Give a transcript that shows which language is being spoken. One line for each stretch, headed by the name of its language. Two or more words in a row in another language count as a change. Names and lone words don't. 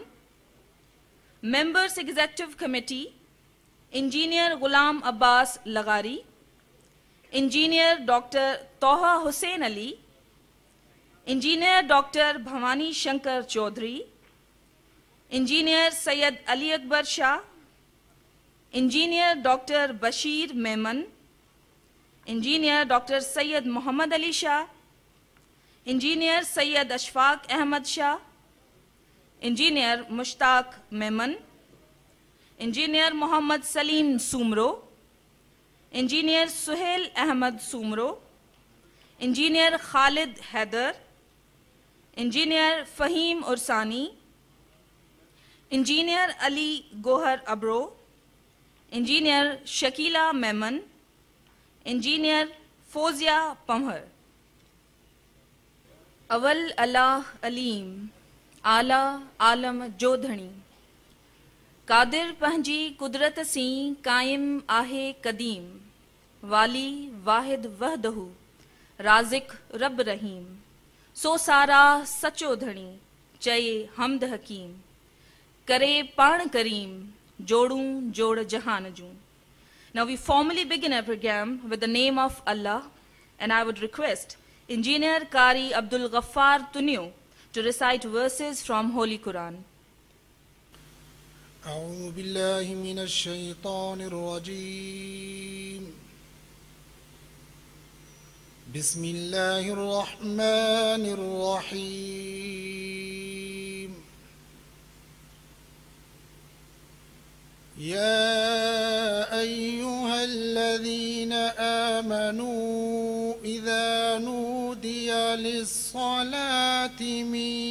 English: Members Executive Committee Engineer Ghulam Abbas Laghari. Engineer Dr. Toha Hussain Ali. Engineer Dr. Bhavani Shankar Chaudhary. Engineer Syed Ali Akbar Shah. Engineer Dr. Bashir Memon. Engineer Dr. Syed Muhammad Ali Shah. Engineer Syed Ashfaq Ahmad Shah. Engineer Mushtaq Memon, Engineer Muhammad Salim Sumro, Engineer Suhail Ahmad Sumro, Engineer Khalid Haider, Engineer Fahim Ursani, Engineer Ali Gohar Abro, Engineer Shakila Memon, Engineer Fozia Pamhar.
Sindhi: اول الله عليم، اعليٰ عالم جو ڌڻي، قادر پنهنجي قدرت سين قائم آهي قديم، والي واحد وحده، رازق رب رحيم, سو سارو سچو ڌڻي، چئي حمد حڪيم، ڪري پاڻ ڪريم، جوڙڻ جوڙ جهان جون.
English: Now we formally begin our program with the name of Allah, and I would request Engineer Qari Abdul Ghaffar Tunio to recite verses from Holy Quran.
Arabic: أعوذ بالله من الشيطان الرجيم بسم الله الرحمن الرحيم يا أيها الذين آمنوا إذا نودي للصلاة من